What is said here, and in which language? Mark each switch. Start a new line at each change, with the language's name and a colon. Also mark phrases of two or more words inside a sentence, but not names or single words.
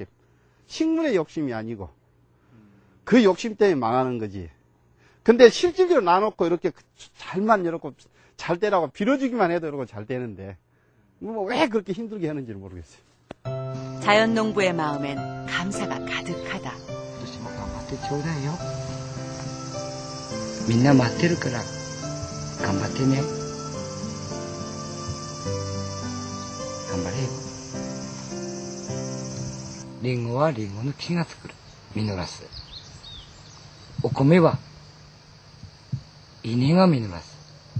Korean: 식물의 욕심이 아니고 그 욕심 때문에 망하는 거지. 근데 실질적으로 놔놓고 이렇게 잘만 이렇게 잘 되라고 빌어주기만 해도 이러고 잘 되는데 왜 그렇게 힘들게 하는지를 모르겠어요. 자연농부의 마음엔 감사가 가득하다.
Japanese: ちょうだいよ。みんな待ってるから頑張ってね。頑張れよ。リンゴはリンゴの木が作る。実らす。お米は稲が実らす。